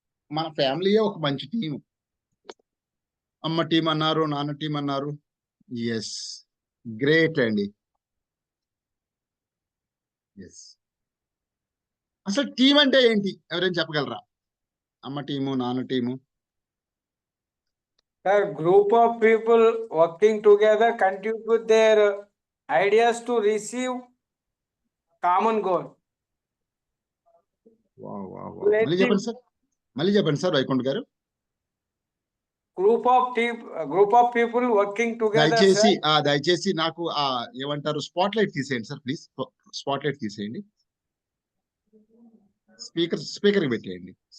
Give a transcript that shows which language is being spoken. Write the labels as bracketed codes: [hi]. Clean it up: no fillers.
[te] మన ఫ్యామిలీయే ఒక మంచి టీం. అమ్మ టీం అన్నారు, నాన్న టీం అన్నారు. ఎస్, గ్రేట్ అండి. ఎస్, అసలు టీం అంటే ఏంటి ఎవరైనా చెప్పగలరా? అమ్మ టీము, నాన్న team. [en] Sir, group of people working together contribute their ideas to receive common goal. [te] మళ్ళీ చెప్పండి సార్, మళ్ళీ చెప్పండి సార్ వైకుంఠ్ గారు. [en] Group of people working together, [te] దయచేసి [en] sir. [te] దయచేసి నాకు ఏమంటారు, స్పాట్ లైట్ తీసేయండి సార్ ప్లీజ్. స్పాట్ లైట్ తీసేయండి. స్పీకర్ కి పెట్టేయండి.